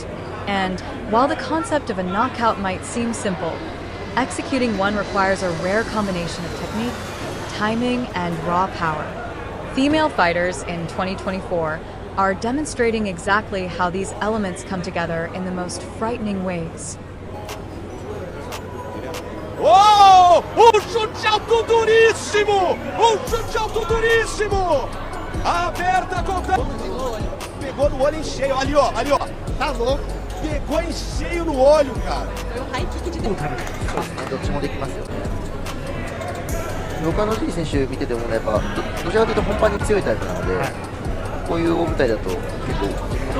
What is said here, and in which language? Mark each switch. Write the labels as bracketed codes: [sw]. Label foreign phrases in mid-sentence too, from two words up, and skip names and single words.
[en] And while the concept of a knockout might seem simple, executing one requires a rare combination of technique, timing, and raw power. Female fighters in 2024 are demonstrating exactly how these elements come together in the most frightening ways. [pt] Oh! Chute alto duríssimo! Chute alto duríssimo! Aberta contra... Pegou no olho em cheio, ali ó, tá louco? Pegou em cheio no olho, cara. [ja] どっちもできますよね。他の G 選手見ててもね、やっぱどちらかというと本番に強いタイプなので、こういう大舞台だと結構